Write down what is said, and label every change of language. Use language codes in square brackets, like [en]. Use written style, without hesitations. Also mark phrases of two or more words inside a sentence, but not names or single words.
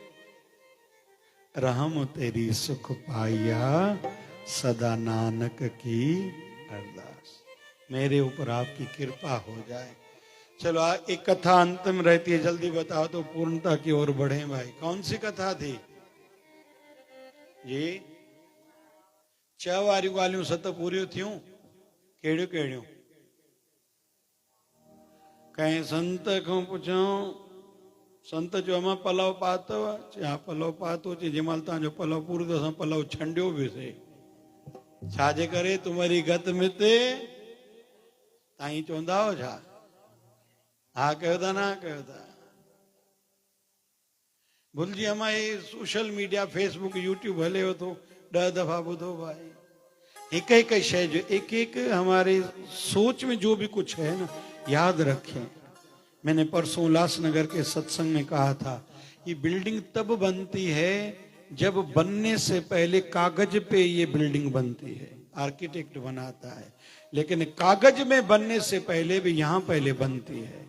[pa] ਰਹਮ ਤੇਰੀ ਸੁਖ ਪਾਇਆ ਸਦਾ ਨਾਨਕ ਕੀ ਅਰਦਾਸ, [hi] मेरे ऊपर आपकी कृपा हो जाए। चलो एक कथा अंत में रहती है, जल्दी बताओ तो पूर्णता की ओर बढ़े भाई। कौन सी कथा थी? [sd] जी छह वारियूं ॻाल्हियूं सत पूरियूं थियूं। कहिड़ियूं कहिड़ियूं? कंहिं संत खां पुछूं, संत चयो मां पलव पातव? हा पलव पातो। चई जंहिं महिल तव्हांजो पलव पूरो थियो असां पलव छंडियो बि से। छाजे करे? तुम्हारी गत मिते तव्हां चवंदा हो छा? हा कयो था न कयो था। भुलिजी अमा ये [en] social media [sd] फेसबुक यूट्यूब हले हो तो 10 दफा ॿुधो भाई। [hi] एक एक शय जो एक एक हमारे सोच में जो भी कुछ है ना याद रखें। मैंने परसों उल्लासनगर के सत्संग में कहा था ये बिल्डिंग तब बनती है जब बनने से पहले कागज पे ये बिल्डिंग बनती है, आर्किटेक्ट बनाता है, लेकिन कागज में बनने से पहले भी यहां पहले बनती है।